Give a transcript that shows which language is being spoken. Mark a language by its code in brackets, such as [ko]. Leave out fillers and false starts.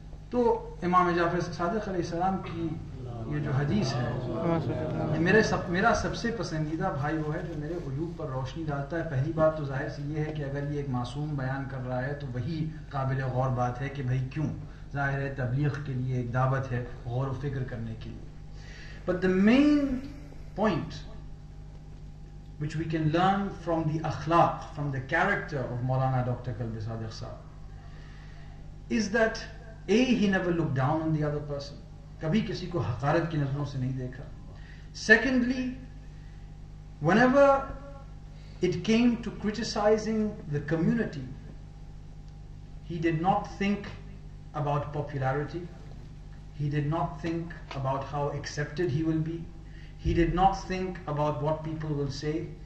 [ur] تو امام جعفر صادق علیہ السلام کی یہ جو حدیث ہے، میرا سب سے پسندیدہ بھائی وہ ہے جو میرے عیوب پر روشنی ڈالتا ہے. پہلی بات تو ظاہر سی یہ ہے کہ اگر یہ ایک معصوم بیان کر رہا ہے تو وہی قابل غور بات ہے کہ بھائی کیوں. ظاہر ہے تبلیغ کے لیے ایک دعوت ہے، غور و فکر کرنے کے لیے. [en] But the main point which we can learn from the akhlaq, from the character of Maulana Dr. Kalbe Sadiq Sahab is that he never looked down on the other person. [ur] کبھی کسی کو حقارت کی نظروں سے نہیں دیکھا. [en] Secondly, whenever it came to criticizing the community, he did not think about popularity. He did not think about how accepted he will be. He did not think about what people will say.